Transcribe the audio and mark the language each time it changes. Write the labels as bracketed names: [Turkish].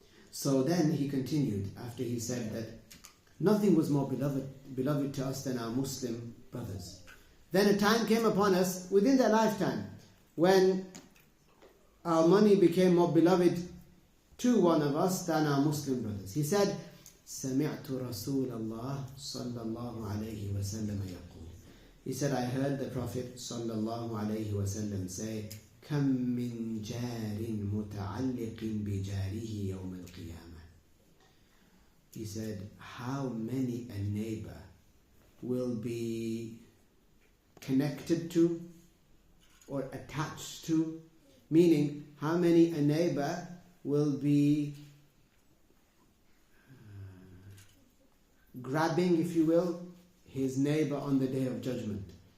[English] So then he continued, after he said that nothing was more beloved to us than our Muslim brothers. Then a time came upon us within their lifetime when our money became more beloved to one of us than our Muslim brothers. He said, [Arabic] سمعت رسول الله صلى الله عليه وسلم يقول. [English] He said, I heard the Prophet [Arabic] صلى الله عليه وسلم [English] say, [Arabic] كم من جار متعلق بجاره يوم القيامة. [English] He said, how many a neighbor will be connected to or attached to, meaning how many a neighbor will be grabbing, if you will, his neighbor on the Day of Judgment.